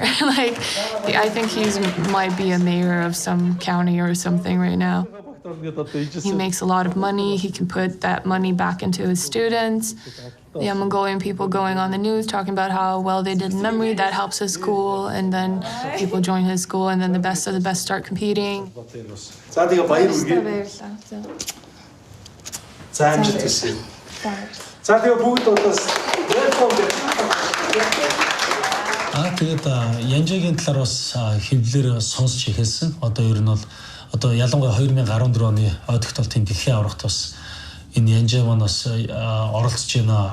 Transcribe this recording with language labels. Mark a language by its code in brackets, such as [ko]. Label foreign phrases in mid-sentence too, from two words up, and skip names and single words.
[en] Like, I think he might be a mayor of some county or something right now. He makes a lot of money, he can put that money back into his students. Yeah, Mongolian people going on the news talking about how well they did in memory, that helps his school, and then people join his school, and then the best of the best start competing. [mn] Тэгээд Янжагийн талаар бас хэвлэлээр сонсч эхэлсэн. Одоо ер нь бол одоо ялангуяа 2014 оны ой тогтоолтын дэлхийн аврагт бас энэ Янжаа маань бас оролцож байна.